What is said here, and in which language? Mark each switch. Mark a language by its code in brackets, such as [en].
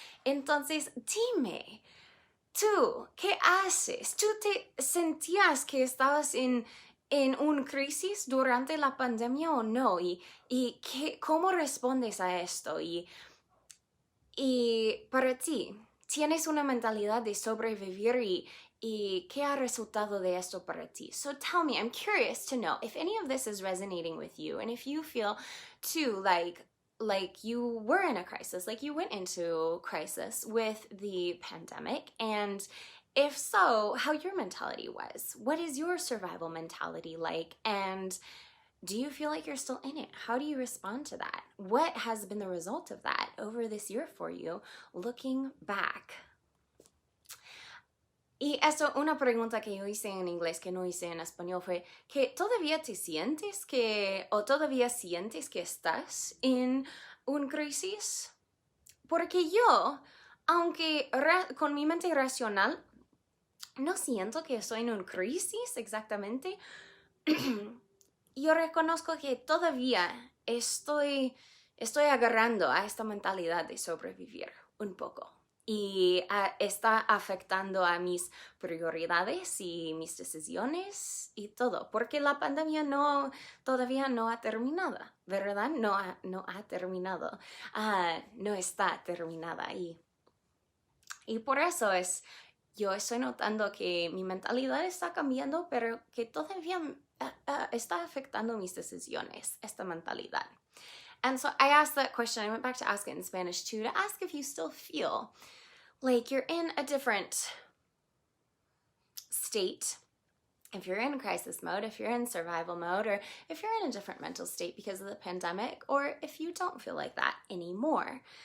[es] Entonces, dime, ¿tú qué haces? ¿Tú te sentías que estabas en una crisis durante la pandemia o no? ¿Y cómo respondes a esto? Y para ti, ¿tienes una mentalidad de sobrevivir y qué ha resultado de esto para ti? [en] So tell me, I'm curious to know if any of this is resonating with you and if you feel too like you were in a crisis, like you went into crisis with the pandemic, and if so, how your mentality was. What is your survival mentality like? And do you feel like you're still in it? How do you respond to that? What has been the result of that over this year for you, looking back? [es] Y eso, una pregunta que yo hice en inglés que no hice en español fue que todavía sientes que estás en una crisis. Porque yo, aunque con mi mente racional, no siento que estoy en una crisis exactamente. Yo reconozco que todavía estoy agarrando a esta mentalidad de sobrevivir un poco. Y está afectando a mis prioridades y mis decisiones y todo, porque la pandemia todavía no ha terminado, ¿verdad? No ha terminado, no está terminada. Y por eso yo estoy notando que mi mentalidad está cambiando, pero que todavía está afectando mis decisiones, esta mentalidad. [en] And so I asked that question. I went back to ask it in Spanish too, to ask if you still feel like you're in a different state, if you're in crisis mode, if you're in survival mode, or if you're in a different mental state because of the pandemic, or if you don't feel like that anymore.